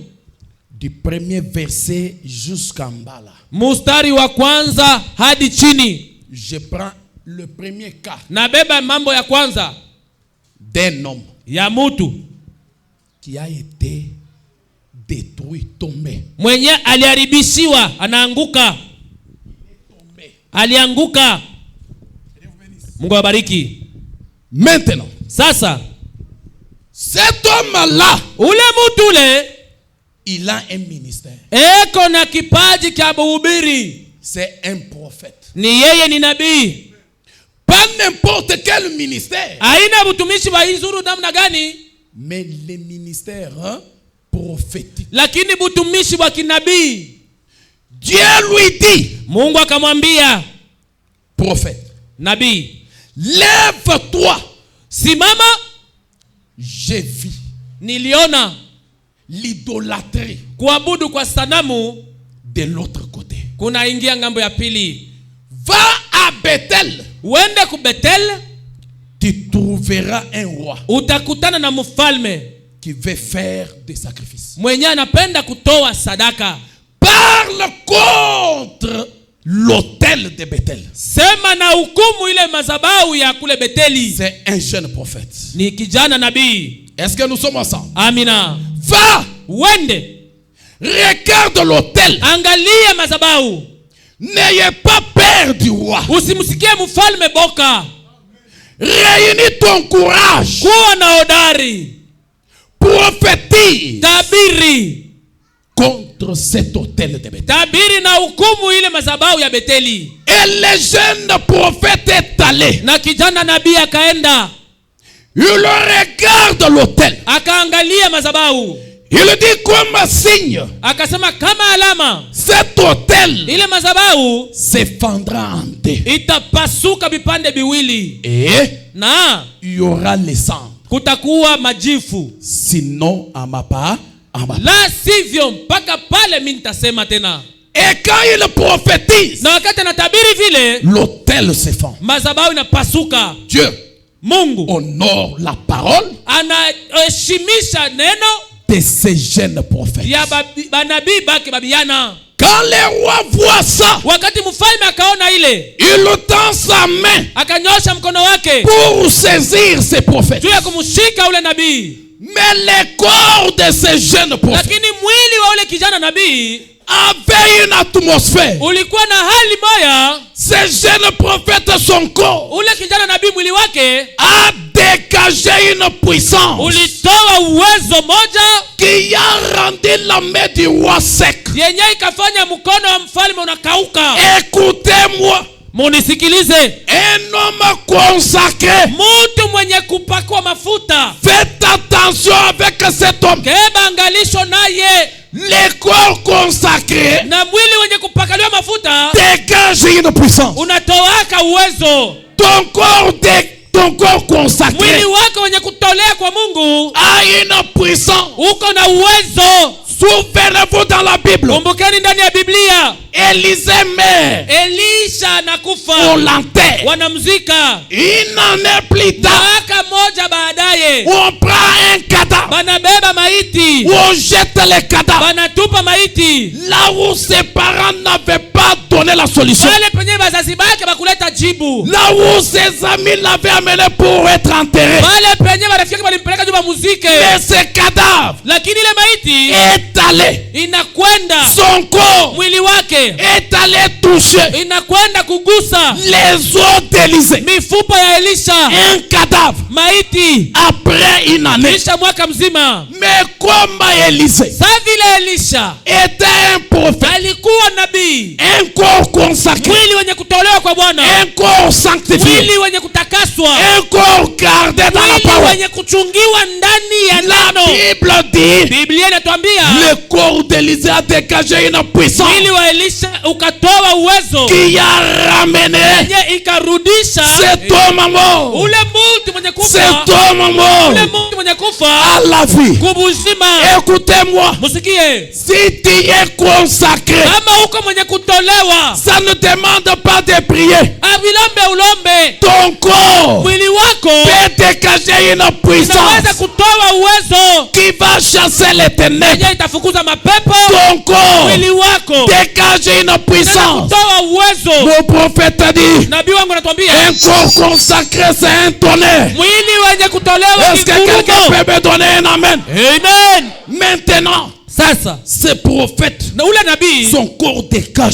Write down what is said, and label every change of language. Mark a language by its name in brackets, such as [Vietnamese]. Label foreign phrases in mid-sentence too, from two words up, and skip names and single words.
[French] Du premier verset jusqu'en bas là. [Swahili] Mustari wa kwanza hadi chini. [French] Je prends le premier cas. [Swahili] Nabeba mambo ya kwanza. [French] D'un homme. [Swahili] Ya mutu. [French] Qui a été détruit, tombé. [Swahili] Mwenye aliharibishiwa, anaanguka. [French] Alianguka. Mungu awabariki. [Swahili] Maintenant. [French] Sasa. [Swahili] Cet homme-là. [French] Ule mutu ule. [Swahili] Il a un ministère. [French] Eko na kipaji cha kuhubiri. [Swahili] C'est un prophète. [French] Ni yeye ni nabii. [Swahili] Pas n'importe quel ministère. [French] Aina butumishi wa izuru namna gani? [Swahili] Mais les ministères prophétiques. [French] Lakini butumishi wa kinabii. [Swahili] Dieu lui dit. [French] Mungu akamwambia [Swahili] prophète. [French] Nabii. [Swahili] Lève-toi. [French] Simama. [Swahili] J'ai vu. [French] Niliona [Swahili] l'idolâtrie. [French] Kuabudu kwa sanamu [Swahili] de l'autre côté. [French] Kuna ingia ngambo ya pili. [Swahili] Va à Bethel. [French] Wende ku Bethel. [Swahili] Tu trouveras un roi. [French] Utakutana na mfalme [Swahili] qui veut faire des sacrifices. [French] Mwenye anapenda kutoa sadaka. [Swahili] Parle contre l'autel de Bethel. [French] Sema na hukumu ile madhabahu ya kule Betheli. [Swahili] C'est un jeune prophète. [French] Ni kijana nabii. [Swahili] Est-ce que nous sommes ensemble? [French] Amina. [Swahili] Va. [French] Wende. [Swahili] Regarde l'autel. [French] Angalia madhabahu. [Swahili] N'ayez pas peur du roi. [French] Usimsikie mfalme boka. [Swahili] Réunis ton courage. [French] Kuwa na hodari. [Swahili] Prophétise. [French] Tabiri. [Swahili] Contre cet autel de Bethel. [French] Tabiri na hukumu ile madhabahu ya Betheli. [Swahili] Et le jeune prophète est allé. [French] Na kijana nabii akaenda. [Swahili] Il regarde l'autel. [French] Akaangalia madhabahu. [Swahili] Il dit comme signe. [French] Akasema kama alama. [Swahili] Cet autel. [French] Ile madhabahu [Swahili] s'effondra en deux. [French] Itapasuka vipande viwili. [Swahili] Et [French] na [Swahili] il y aura les cendres. [French] Kutakuwa majifu. [Swahili] Sinon à ma part. [French] La sivyo mpaka pale mimi nitasema tena. [Swahili] Et quand il prophétise. [French] Na wakati anatabiri vile. [Swahili] L'autel s'effondre. [French] Madhabahu inapasuka. [Swahili] Dieu. [French] Mungu [Swahili] honore la parole. [French] Anaheshimisha neno. [Swahili] De ces jeunes prophètes. [French] Ya banabii baki babiana. [Swahili] Quand le roi voit ça. [French] Wakati mfalme akaona ile. [Swahili] Il tend sa main. [French] Akanyosha mkono wake. [Swahili] Pour saisir ces prophètes. [French] Juu ya kumshika ule nabii. [Swahili] Mais le corps de ces jeunes prophètes. [French] Lakini mwili wa ule kijana nabii. [Swahili] Avait une atmosphère. [French] Ulikuwa na hali moya. [Swahili] Ces jeunes prophètes, son corps. [French] Ule kijana nabii mwili wake. [Swahili] A dégagé une puissance. [French] Ulitoa uwezo moja. [Swahili] Qui a rendu la main du roi sec. [French] Yenye ikafanya mkono wa mfalme unakauka. [Swahili] Écoutez-moi. [French] Munisikilize. [Swahili] Un homme consacré. [French] Mtu mwenye kupakwa mafuta. [Swahili] Faites attention avec cet homme. [French] Keba angalisho naye. [Swahili] Le corps consacré. [French] Na mwili wenye kupakaliwa mafuta. [Swahili] Dégage une puissance. [French] Unatoaka uwezo. [Swahili] Ton corps consacré. [French] Mwili wako wenye kutolea kwa Mungu. [Swahili] A une puissance. [French] Uko na uwezo. [Swahili] Souvenez-vous dans la Bible. [French] Kumbukeni ndani ya Biblia. [Swahili] Élisée meurt. [French] Elisha nakufa. [Swahili] On l'enterre. [French] Wanamzika. [Swahili] Une année plus tard. [French] Mwaka moja baadaye. [Swahili] On prend un cadavre. [French] Banabeba maiti. [Swahili] On jette les cadavres. [French] Banatupa maiti. [Swahili] Là où ses parents n'avaient pas donné la solution. [French] Pale penye bazazi bake bakuleta jibu. [Swahili] Là où ses amis l'avaient amené pour être enterré. [French] Pale penye marafiki walimpeleka juu muzike. [Swahili] Mais ce cadavre. [French] Lakini ile maiti [Swahili] est allé. [French] Inakwenda. [Swahili] Son corps. [French] Mwili wake [Swahili] est allé toucher. [French] Inakwenda kugusa [Swahili] les os d'Élisée. [French] Mifupa ya Elisha. [Swahili] Un cadavre. [French] Maiti. [Swahili] Après une année. [French] Kisha mwaka mzima. [Swahili] Mais comme Élisée. [French] Sa vile Elisha [Swahili] était un prophète. [French] Alikuwa nabii. [Swahili] Un corps consacré. [French] Mwili wenye kutolewa kwa Bwana. [Swahili] Un corps sanctifié. [French] Mwili wenye kutakaswa. [Swahili] Un corps gardé dans la parole. [French] Mwili wenye kuchungiwa ndani ya neno. [Swahili] La Bible dit. [French] Biblia inatuambia. [Swahili] Le corps d'Élisée a dégagé une puissance. [French] Mwili wa Elisha ukatoa uwezo. [Swahili] Qui a ramené. [French] Yenye ikarudisha. [Swahili] Cet homme mort. [French] Ule mtu mwenye kufa. [Swahili] Cet homme mort. [French] Ule mtu mwenye kufa. [Swahili] À la vie. [French] Kubuzima. [Swahili] Écoutez-moi. [French] Musikie. [Swahili] Si tu es consacré. [French] Kama uko mwenye kutolewa. [Swahili] Ça ne demande pas de prier. [French] Avilombe ulombe. [Swahili] Ton corps. [French] Mwili wako. [Swahili] Peut dégager une puissance. [French] Inaweza kutoa uwezo. [Swahili] Qui va chasser les ténèbres. [French] Yenye itafukuza mapepo. [Swahili] Ton corps. [French] Mwili wako. [Swahili] Dégage une puissance. [French] Kutoa uwezo. [Swahili] Mon prophète a dit. [French] Nabii wangu anatuambia. [Swahili] Un corps consacré c'est un tonnerre. [French] Mwili wenye kutolewa. [Swahili] Est-ce que quelqu'un peut me donner un amen? [French] Amen. [Swahili] Maintenant. [French] Sasa. [Swahili] Ce prophète. [French] Na ule nabii. [Swahili] Son corps dégage.